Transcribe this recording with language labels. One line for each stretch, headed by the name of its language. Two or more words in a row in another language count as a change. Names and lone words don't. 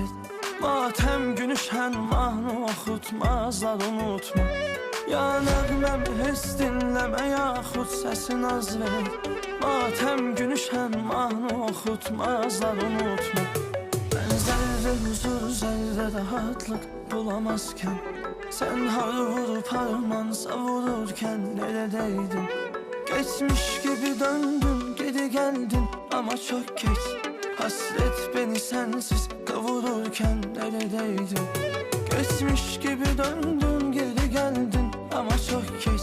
Azerbaijani: Matəm günü şən mahnı oxutmazlar, unutma. Ya nəğməmi heç dinləmə, yaxud səsin az ver. Matəm günü şən mahnı oxutmazlar, unutma. Mən zərrə huzur, zərrə rahatlıq bulamazkən, sən harı vurup harmansa vururkən neredeydin?
Turkish: Geçmiş gibi döndüm, geri geldin ama çok geç. Hasret beni sensiz kavururken neredeydin? Geçmiş gibi döndüm, geri geldin ama çok geç.